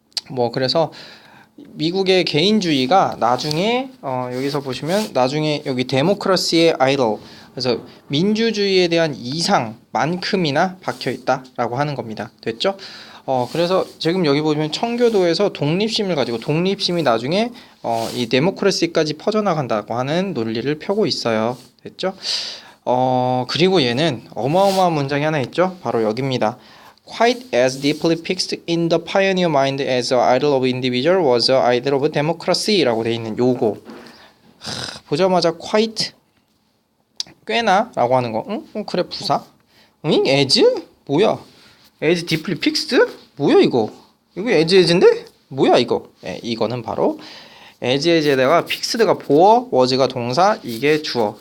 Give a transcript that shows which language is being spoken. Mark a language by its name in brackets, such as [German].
[Korean] 뭐 그래서 미국의 개인주의가 나중에 여기서 보시면 나중에 여기 데모크라시의 아이돌 그래서 민주주의에 대한 이상만큼이나 박혀 있다라고 하는 겁니다. 됐죠? 그래서 지금 여기 보면 청교도에서 독립심을 가지고 독립심이 나중에 이 데모크라시까지 퍼져나간다고 하는 논리를 펴고 있어요. 됐죠? 그리고 얘는 어마어마한 문장이 하나 있죠? 바로 여기입니다. [English] Quite as deeply fixed in the pioneer mind as the idol of individual was the idol of democracy [Korean] 라고 돼 있는 요거. 보자마자 quite 꽤나 라고 하는 거. 응? 그래 부사? 응? as? 뭐야? [English] as deeply fixed? [Korean] 뭐야 이거? 이거 as인데? 뭐야 이거? 네, 이거는 바로 as에다가 fixed가 보어, was가 동사, 이게 주어.